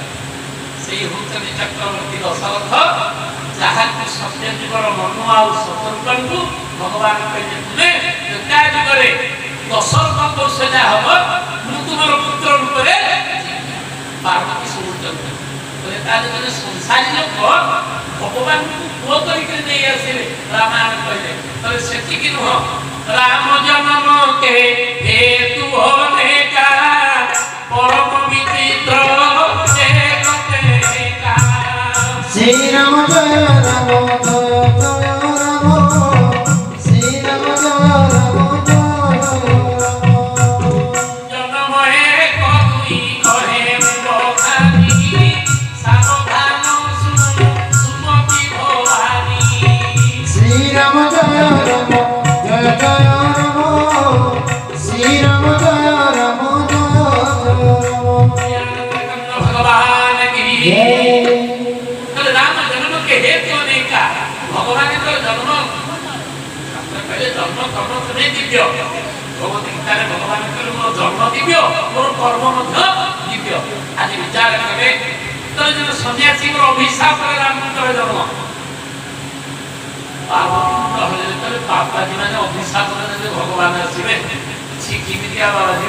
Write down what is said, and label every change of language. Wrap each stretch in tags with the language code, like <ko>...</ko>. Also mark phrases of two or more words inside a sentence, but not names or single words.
<or>ସେଇ ହଉଛନ୍ତି ଚକ୍ରବର୍ତ୍ତୀ ଦଶରଥ, ଯାହାକୁ ସତ୍ୟଯୁଗର ମନୁ ଆଉ ଶତ୍ରୁଘ୍ନଙ୍କୁ ଭଗବାନ କହିଲେ ତୁମେ ତ୍ରେତା ଯୁଗରେ ଦଶରଥଙ୍କ ସେଟା ହବ, ମୁଁ ତୁମର ପୁତ୍ର ରୂପରେ ପାର୍ବତୀ ଶୁଣୁଛନ୍ତି। ତ୍ରେତା ଯୁଗରେ ସଂସାରୀ ଲୋକ ଭଗବାନଙ୍କୁ ପୁଅ କରିକି ନେଇ ଆସିଲେ, ରାମାୟଣ କହିଲେ। ତବେ ସେତିକି ନୁହଁ,</or> <awa>राम जन्म के हेतु अनेका परम बिचित्र श्रीराम जय राम जय जय राम, श्रीराम जय राम जय राम। जन्म एक दुइ कहे बखानी, सावधान सुमति भवानी। श्रीराम जय राम जय जय राम, श्रीराम जय राम जय जय राम। भगवान कि राम जन्म के हेतु अनेका।</awa> <or>ভগবানଙ୍କର ଜନ୍ମ କହିଲେ ଜନ୍ମ କର୍ମ ତୁମେ ଦିବ୍ୟ। ଭଗବତ ଗୀତାରେ ଭଗବାନ କହିଲେ ମୋର ଜନ୍ମ ଦିବ୍ୟ, ମୋର କର୍ମ ମଧ୍ୟ ଦିବ୍ୟ। ଆଜି ବିଚାର କଲେ ଜଣେ ସନ୍ନ୍ୟାସୀଙ୍କର ଅଭିଶାପରେ ରାମଙ୍କର ଜନ୍ମ। ପାର୍ବତୀଙ୍କ ହେଲେ ଯେତେବେଳେ ପାପାଜୀ ମାନେ ଅଭିଶାପ ଦେଲେ ଭଗବାନ ଆସିବେ, ସେ କେମିତିଆ ବାବାଜୀ?</or>